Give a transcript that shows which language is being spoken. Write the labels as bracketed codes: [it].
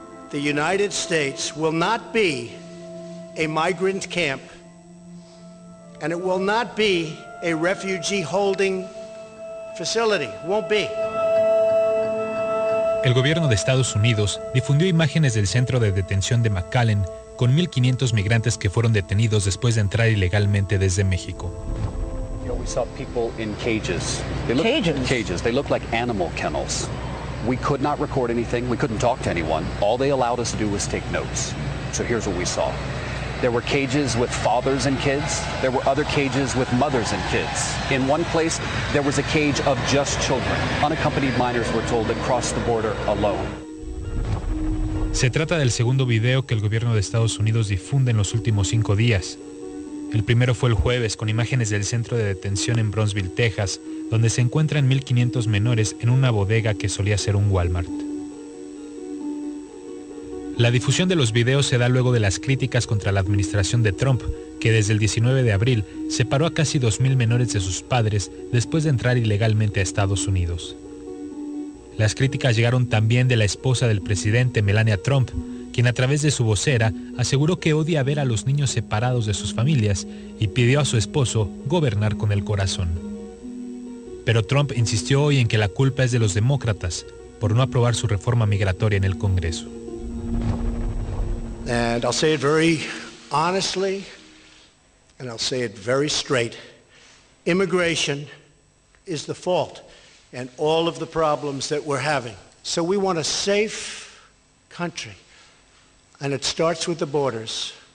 [en] The United States will not be a migrant camp, and it will not be a refugee holding facility. Won't be. [es] El gobierno de Estados Unidos difundió imágenes del centro de detención de McAllen con 1.500 migrantes que fueron detenidos después de entrar ilegalmente desde México. [en] You know, we saw people in cages. Cages. They looked like animal kennels. We could not record anything. We couldn't talk to anyone. All they allowed us to do was take notes. So here's what we saw. There were cages with fathers and kids. There were other cages with mothers and kids. In one place, there was a cage of just children. Unaccompanied minors were told to cross the border alone. [es] Se trata del segundo video que el gobierno de Estados Unidos difunde en los últimos 5 días. El primero fue el jueves con imágenes del centro de detención en Brownsville, Texas, donde se encuentran 1.500 menores en una bodega que solía ser un Walmart. La difusión de los videos se da luego de las críticas contra la administración de Trump, que desde el 19 de abril separó a casi 2.000 menores de sus padres después de entrar ilegalmente a Estados Unidos. Las críticas llegaron también de la esposa del presidente Melania Trump, quien a través de su vocera aseguró que odia ver a los niños separados de sus familias y pidió a su esposo gobernar con el corazón. Pero Trump insistió hoy en que la culpa es de los demócratas por no aprobar su reforma migratoria en el Congreso. [en] And I'll say it very honestly, and I'll say it very straight. Immigration is the fault and all of the problems that we're having. So we want a safe country. And it starts with the borders.